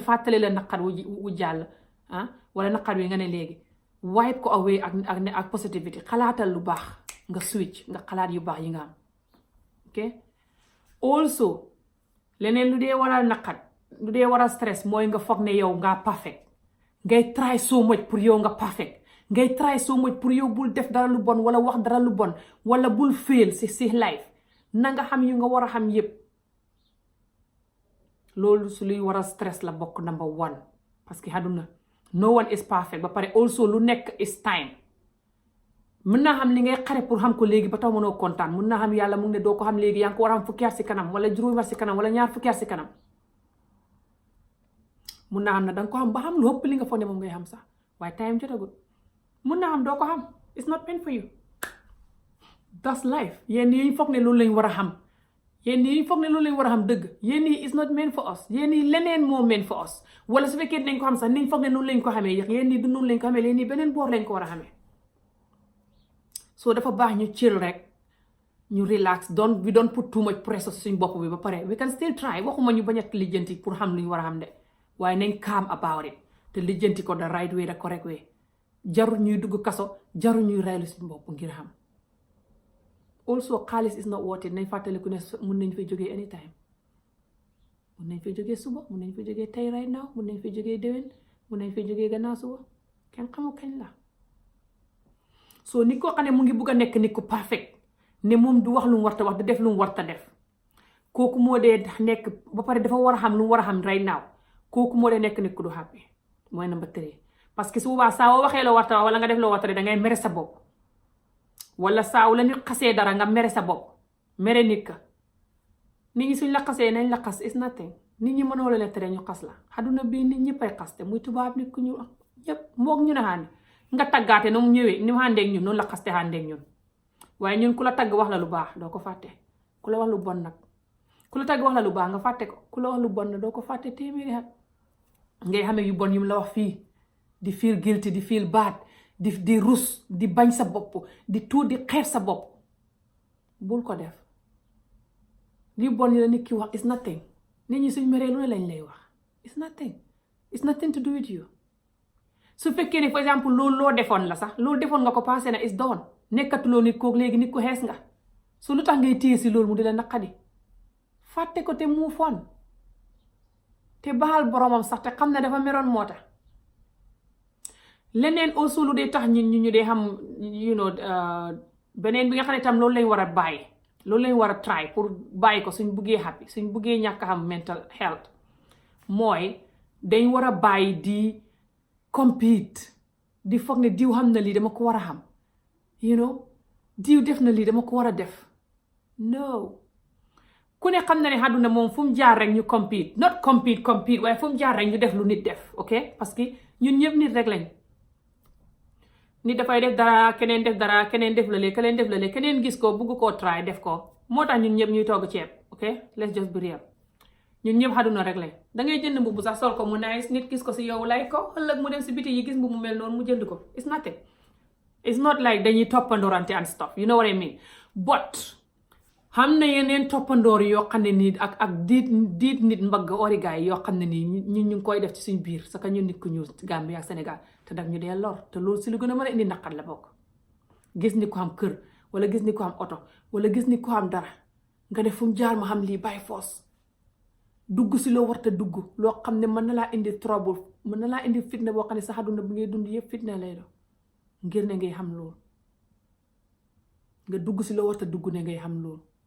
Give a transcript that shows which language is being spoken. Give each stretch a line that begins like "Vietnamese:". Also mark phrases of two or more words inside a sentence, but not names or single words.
Wolof: fàttali la naqat wu jàll wala naqat wi nga ne léegi
English: wipe ko away
Wolof: ak positivity xalaatal lu baax nga switch nga xalaat yu baax yi nga am ok also leneen lu dee waral naqat lu dee waral stress mooy nga foog ne yow nga perfect ngay
English: try so much
Wolof: pour yow nga perfect ngay
English: try so much
Wolof: pour yow bul def dara lu bon wala wax dara lu bon wala bul fail si life na nga xam yu nga war a xam yépp loolu su luy waral stress la bokk
English: number one
French: parce que
Wolof: àdduna
English: no one is perfect
Wolof: ba pare also lu nekk
English: is time
Wolof: mën naa xam li ngay xare pour xam ko léegi ba tax mënoo kontaan mën naa xam yàlla mu ngi ne doo ko xam léegi yaa ngi ko war a xam fukki at si kanam wala juróomi at si kanam wala ñaar fukki at si kanam mën naa xam ne danga ko xam ba xam lu ëpp li nga foog ne moom ngay xam sax waaye time jotagul mën naa xam doo ko xam
English: it's not meant for you that's life
Wolof: yéen yi ñu foog ne loolu lañ war a xam yéen yi ñu foog ne loolu lañ war a xam dëgg yéen yi
English: is not meant for us
Wolof: yéen yi leneen moo
English: meant for us
Wolof: wala su fekkee dinañ ko xam sax niñ foog ne noonu lañ ko xamee yéen yi du noonu lañ ko xamee yéen yi beneen boor lañ ko war a xamee so dafa baax ñu chill rek ñu relax
English: we don't put too much pressure suñ
Wolof: bopp bi ba pare we
English: can still try
Wolof: waxuma ñu bañ a lijjanti pour xam lu ñu war a xam de waaye nañ
English: calm about it
Wolof: te lijjanti ko
English: the right way the correct way
Wolof: jarul ñuy dugg kaso jarul ñuy reylu suñ bopp ngir xam also xaalis
English: is not worth it
Wolof: nañ fàttaliku ne mun nañ fay jógee anytime mun nañ fay jógee suba mun nañ fay jógee tey
English: right now
Wolof: mun nañ fay jógee déwén mun nañ fay jógee gannaaw suba kenn xamul kañ la so nit koo xam ne mu ngi bugg a nekk nit ku perfect ne moom du wax lu mu warta wax du def lu mu warta def kooku moo dee nekk ba pare dafa war a xam lu mu war a xam
English: right now
Wolof: kooku moo dee nekk nit ku du happy mooy
English: number 3
French: parce que
Wolof: su boobaa saa woo waxee loo warta wax wala nga def loo warta def dangay mere sa bopp wala saa la nit xasee dara nga mere sa bopp mere nit ka nit ñi suñ la xasee nañ la xas
English: is nothing
Wolof: nit ñi mënoo la tere ñu xas la xaduna bii nit ñëppay xaste muy tubaab nit ku ñu ñëpp moog ñu ne xaani nga taggaate nu mu ñëwee ni mu àndeeg ñun noonu la xaste àndeeg ñun waaye ñun ku la tagg wax la lu baax doo ko fàtte ku la wax lu bon nag ku la tagg wax la lu baax nga fàtte ko ku la wax lu bon nag doo ko fàtte téeméeri at ngay xamee yu bon yu mu la wax fii di
English: feel guilty
Wolof: di
English: feel bad
Wolof: di rus di bañ sa bopp di tuut di xeeb sa bopp bul ko def li bon yi la nit ki wax
English: is nothing
Wolof: nit ñi suñ meree lu ne lañ lay wax
English: is nothing to do with you
Wolof: su fekkee ne
French: par exemple
Wolof: loolu loo defoon la sax loolu defoon nga ko passé na is doon nekkatuloo nit kook léegi nit ku xees nga su lu tax ngay téye si loolu mu di la naqadi fàtte ko te mu fon te baal boromam sax te xam ne dafa meroon moo tax leneen aussi lu dee tax ñu dee xam beneen bi nga xam ne tam loolu lañ war a bàyyi loolu lañ war a try pour bàyyi ko suñ buggee happy suñ buggee ñàkk xam
English: mental health
Wolof: mooy dañ war a bàyyi di compete di foog ne diw xam na lii dama ko war a xam diw def na lii dama ko war a def no ku ne xam na ne àdduna moom fu mu jaar rek ñu
English: compete not compete
Wolof: waaye fu mu jaar rek ñu def lu nit def ok
French: parce que
Wolof: ñun ñëpp nit rek lañ nit dafay def dara keneen def dara keneen def la lee keneen def la lee keneen gis ko bugg koo try def ko moo tax ñun ñëpp ñuy togg ceeb ok
English: let's just be real
Wolof: ñun ñëpp àdduna rek lañ dangay jënd mbubb sax sol ko mu nice nit gis ko si yow lay ko ëllëg mu dem si biti yi gis mbubb mu mel noonu mu jënd ko
English: it's nothing it's not like
Wolof: dañuy toppandorante and
English: stuff you know what I mean but
Wolof: xam na yeneen toppandoor yoo xam ne nii ak diit nit mbagg origaay yoo xam ne nii ñu ngi koy def ci suñ biir sa ka ñun nit ku ñuul Gambie ak Sénégal te daf ñu dee lor te loolu si lu gën a mën a indi naqar la bokk gis ni ko am kër wala gis ni ko am oto wala gis ni ko am dara nga def fu mu jaar ma xam lii
English: by force
Wolof: dugg si loo warta dugg loo xam ne mën na laa indi trouble mën na laa indi fitna boo xam ne sa àdduna bi ngay dund yëpp fitna lay do ngir ne ngay xam loolu nga dugg si loo warta dugg ne ngay xam loolu